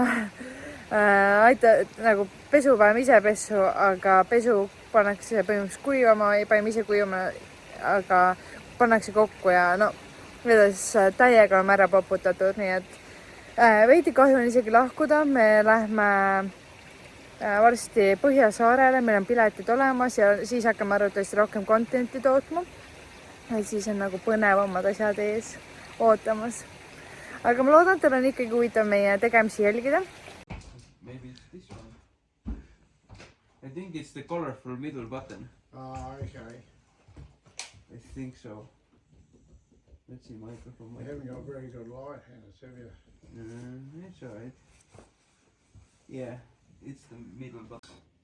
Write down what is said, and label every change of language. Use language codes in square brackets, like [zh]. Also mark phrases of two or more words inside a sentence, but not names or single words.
[et] nagu pesu paneme ise pessu, aga pesu pannakse põhimõtteliselt kuivama, ei paneme ise kuivama, aga pannakse kokku ja no edasi täiega oleme ära poputatud, nii et veidi kahju on isegi lahkuda, me lähme varsti Põhjasaarele, meil on piletid olemas ja siis hakkame arvatavasti rohkem contenti tootma. Et siis on nagu põnevamad asjad ees ootamas. Aga ma loodan, et teil on ikkagi huvitav meie tegemisi jälgida. [en] Maybe it's this one. I think it's the colorful middle button. Oh, okay. I think so. Let's see, microphone. You haven't got very good light, Hannes, have you? It's alright. Yeah, it's the middle button.